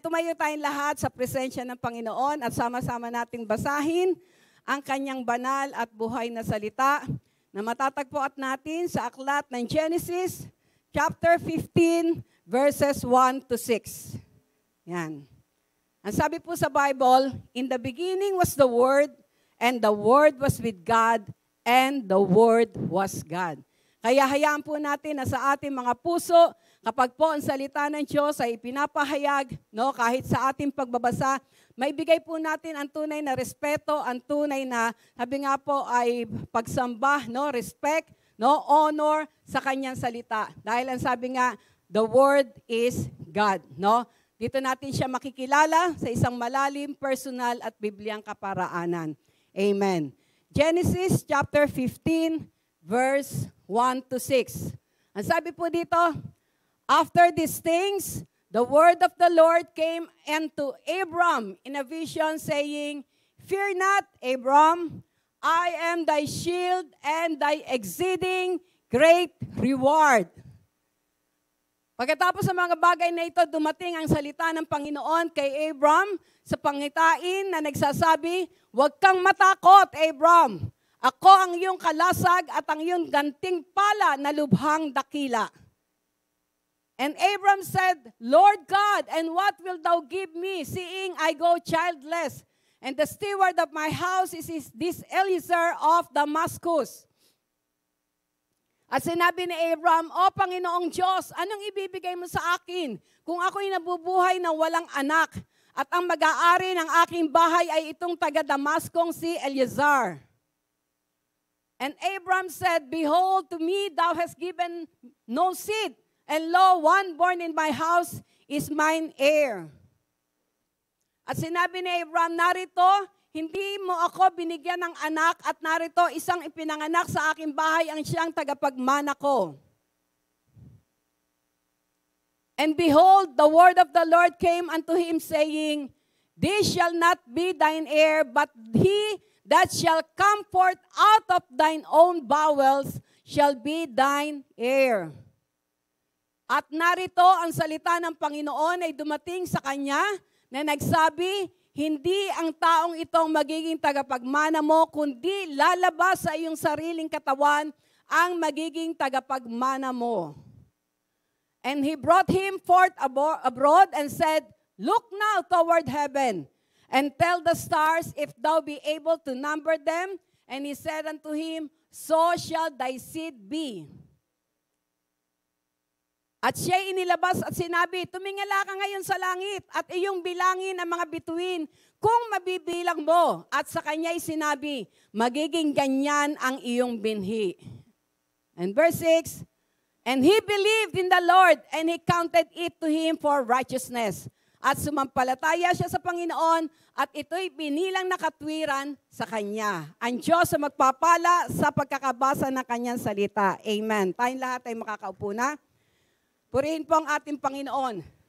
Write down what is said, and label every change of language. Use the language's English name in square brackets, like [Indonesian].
[Filipino] Tumayo tayong lahat sa presensya ng Panginoon at sama-sama nating basahin ang kanyang banal at buhay na salita na matatagpuan natin sa aklat ng Genesis, [English] chapter 15, verses 1 to 6. [Filipino] Yan. Ang sabi po sa Bible, [English] in the beginning was the Word, and the Word was with God, and the Word was God. [Filipino] Kaya hayaan po natin na sa ating mga puso, kapag po ang salita ng Diyos ay ipinapahayag, no, kahit sa ating pagbabasa, may bigay po natin ang tunay na respeto, ang tunay na, sabi nga po, ay pagsamba, no, respect, no, honor sa kanyang salita. Dahil ang sabi nga, [English] the Word is God, [Filipino] no? Dito natin siya makikilala sa isang malalim, personal at Bibliang kaparaanan. Amen. [English] Genesis chapter 15, verse 1 to 6. [Filipino] Ang sabi po dito, [English] after these things, the word of the Lord came unto Abram in a vision, saying, Fear not, Abram, I am thy shield and thy exceeding great reward. [Filipino] Pagkatapos sa mga bagay na ito, dumating ang salita ng Panginoon kay Abram sa pangitain na nagsasabi, Huwag kang matakot, Abram. Ako ang iyong kalasag at ang iyong gantimpala na lubhang dakila. [English] And Abram said, Lord God, and what wilt thou give me, seeing I go childless? And the steward of my house is this Eliezer of Damascus. [Filipino] At sinabi ni Abram, O Panginoong Diyos, anong ibibigay mo sa akin kung ako'y nabubuhay na walang anak at ang mag-aari ng aking bahay ay itong taga-Damascong si Eliezer? [English] And Abram said, Behold, to me thou hast given no seed, and lo, one born in my house is mine heir. [Filipino] At sinabi ni Abram, narito, hindi mo ako binigyan ng anak at narito isang ipinanganak sa aking bahay ang siyang tagapagmana ko. [English] And behold, the word of the Lord came unto him, saying, This shall not be thine heir, but he that shall come forth out of thine own bowels shall be thine heir. [Filipino] At narito ang salita ng Panginoon ay dumating sa kanya na nagsabi, hindi ang taong itong magiging tagapagmana mo, kundi lalabas sa iyong sariling katawan ang magiging tagapagmana mo. [English] And he brought him forth abroad and said, Look now toward heaven, and tell the stars if thou be able to number them. And he said unto him, So shall thy seed be. [Filipino] At siya'y inilabas at sinabi, Tumingala ka ngayon sa langit at iyong bilangin ang mga bituin kung mabibilang mo. At sa kanya'y sinabi, magiging ganyan ang iyong binhi. [English] And verse 6, And he believed in the Lord, and he counted it to him for righteousness. [Filipino] At sumampalataya siya sa Panginoon at ito'y binilang na katwiran sa kanya. Ang Diyos ang magpapala sa pagkakabasa ng kanyang salita. Amen. Tayong lahat ay makakaupo na. Purihin po ang ating Panginoon.